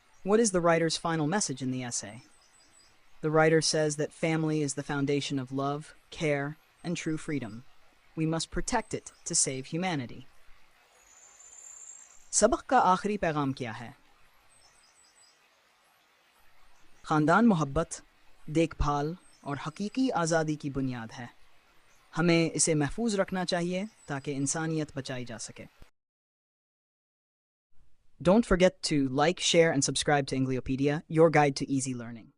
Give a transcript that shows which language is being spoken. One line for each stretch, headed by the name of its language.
English: What is the writer's final message in the essay? The writer says that family is the foundation of love, care, and true freedom. We must protect it to save humanity.
Hindi: सबक का आखिरी पैगाम क्या है? ख़ानदान मोहब्बत, देखभाल और हकीकी आज़ादी की बुनियाद है. हमें इसे महफूज रखना चाहिए ताकि इंसानियत बचाई जा सके.
English: Don't forget to like, share, and subscribe to Engliopedia, your guide to easy learning.